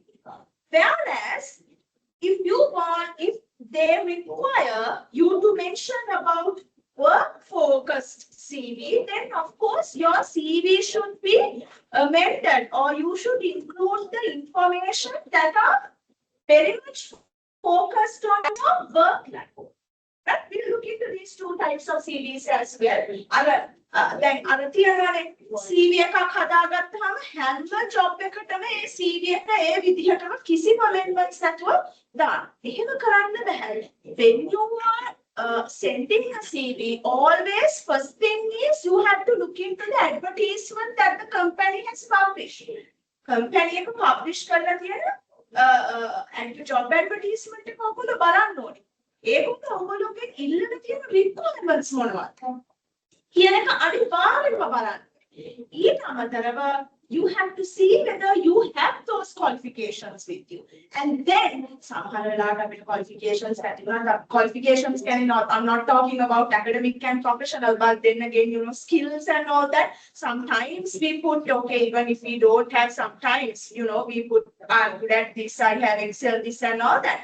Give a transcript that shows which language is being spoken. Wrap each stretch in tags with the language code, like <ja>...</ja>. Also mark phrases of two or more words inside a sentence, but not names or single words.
<en>Whereas, if they require you to mention about work-focused CV, then of course your CV should be amended, or you should include the information that are very much focused on your work life. But we'll look into these two types of CVs as well.</en> <si>දැන් අර තියනවානේ CV එකක් හදාගත්තාම හැම ජොබ් එකකටම ඒ CV එක ඒ විදිහටම කිසිම amendments නැතුව දාන්න. එහෙම කරන්න බෑ.</si> <en>When you are sending a CV, always first thing is you have to look into the advertisement that the company has published.</en> <si>Company එක publish කරලා තියෙන</si> <en>job advertisement</en> <si>එක ඔයගොල්ලෝ බලන්න ඕනේ. ඒකට ඔයගොල්ලෝගේ ඉල්ලන තියෙන requirements මොනවද? කියන එක අනිවාර්යයෙන්ම බලන්න. ඊට අමතරව</si> <en>you have to see whether you have those qualifications with you. And then some qualifications qualifications cannot, I'm not talking about academic and professional, but then again, you know, skills and all that. Sometimes we put, okay, even if we don't have, sometimes, you know, we put, I'm good at this, I have Excel, this and all that.</en>